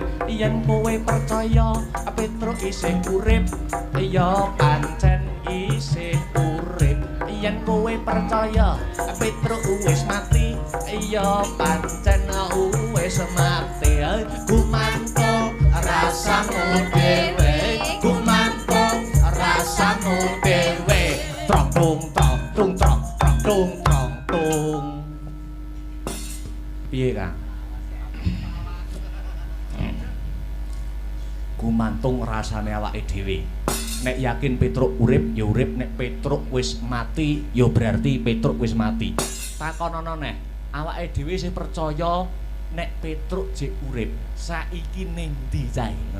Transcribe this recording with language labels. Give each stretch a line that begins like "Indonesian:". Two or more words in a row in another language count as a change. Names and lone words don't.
Javanese: Yen kowe percaya Petruk isih urip, ya pancen isih urip. Yen kowe percaya Petruk wis mati, ya pancen wis mati. Gumantung rasamu dhewe, gumantung rasamu dhewe. Trong tung trong tung trong tung trong tung. Piye Kang? Gumantung rasane awake dhewe. Nek yakin Petruk urip ya urip, nek Petruk wis mati ya berarti Petruk wis mati. Takonono neh, awake dhewe sing percaya nek Petruk jek urip, saiki ning ndi cae?